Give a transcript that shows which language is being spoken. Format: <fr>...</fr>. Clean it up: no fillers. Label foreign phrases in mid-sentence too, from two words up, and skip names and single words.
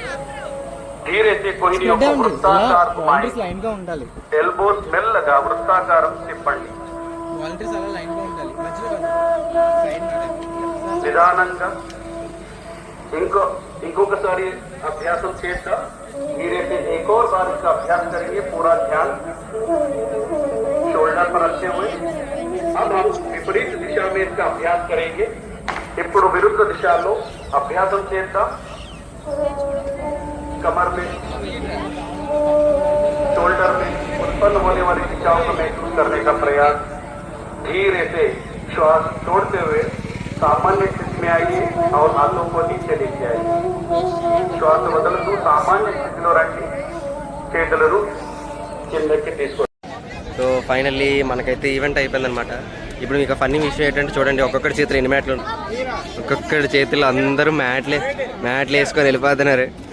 <te>ఎల్బోస్ మెల్లగా వృత్తాకారం తిప్పండి. నిదానంగా. ఇంకొకసారి అభ్యాసం చేద్దాం.</te> <hi>మీరైతే एक और बार इसका अभ्यास करेंगे. पूरा ध्यान शोल्डर पर रखते हुए. अब हम विपरीत दिशा में इसका अभ्यास करेंगे.</hi> <te>ఇప్పుడు విరుద్ధ దిశలో అభ్యాసం చేద్దాం.</te> <hi>कमर में, शोल्डर में उत्पन्न होने वाली दिशाओं को महसूस करने का प्रयास. धीरे से श्वास छोड़ते हुए सामान्य स्थिति में आइए और हाथों को नीचे लेके आइए.</hi> <te>श्वास వదలదు సామాన్య స్థితిలో రండి. చేతులను కిందకి తీసుకోండి.</te> <en>so finally</en> <te>మనకైతే ఈవెంట్ అయిపోయిందనమాట. ఇప్పుడు మీకు ఫన్నీ విషయం ఏంటంటే చూడండి, ఒక్కొక్కటి చేతులు ఎన్ని మ్యాట్లు ఉన్నాయి. ఒక్కొక్కటి చేతులు అందరూ మ్యాట్లు వేసుకొని వెళ్ళిపోతున్నారు.</te>